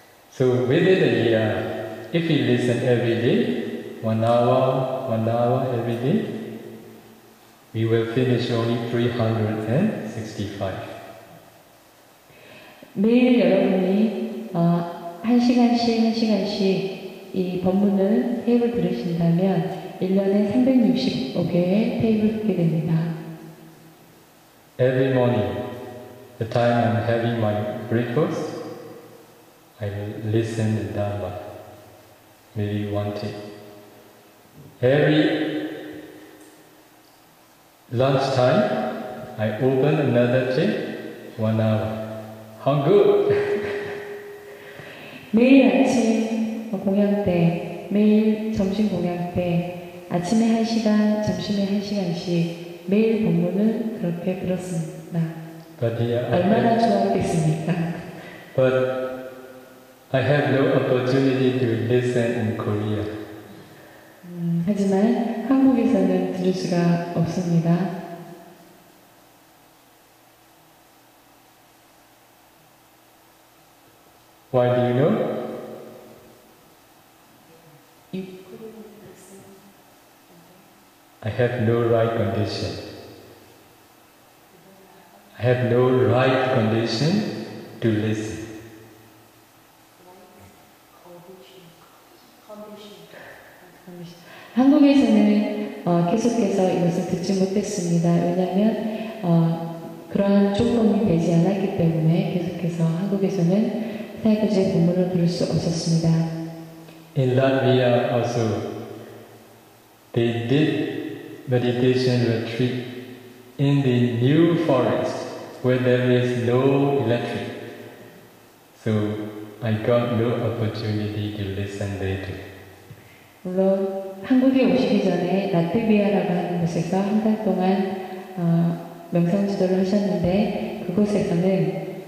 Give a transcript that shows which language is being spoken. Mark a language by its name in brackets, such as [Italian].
[English] So within a year, if we listen every day, 1 hour every day, we will finish only 365. [Korean] 매일 여러분이 1시간씩 이 법문을 테이프를 들으신다면 1년에 365개의 테이프를 듣게 됩니다. [English] Every morning, the time I'm having my breakfast, I listen to Dharma, maybe one tape. Every lunchtime, I open another tape, 1 hour. How good! [Korean] 매일 아침 공양 때, 매일 점심 공양 때, 아침에 1시간, 점심에 1시간씩 매일 법문을 그렇게 들었습니다. 얼마나 좋았겠습니까? [English] But I have no opportunity to listen in Korea. [Korean] 하지만 한국에서는 들을 수가 없습니다. [English] Why do you know? I have no right condition. I have no right condition to listen. [Korean] 한국에서는 계속해서 이것을 듣지 못했습니다. 왜냐하면 그러한 조건이 되지 않았기 때문에 계속해서 한국에서는 사야도지의 법문을 들을 수 없었습니다. [English] In Latvia also, they did meditation retreat in the new forest where there is no electric. So I got no opportunity to listen there too. [Korean] 물론 한국에 오시기 전에 라트비아라고 하는 곳에서 한 달 동안 명상 지도를 하셨는데 그곳에서는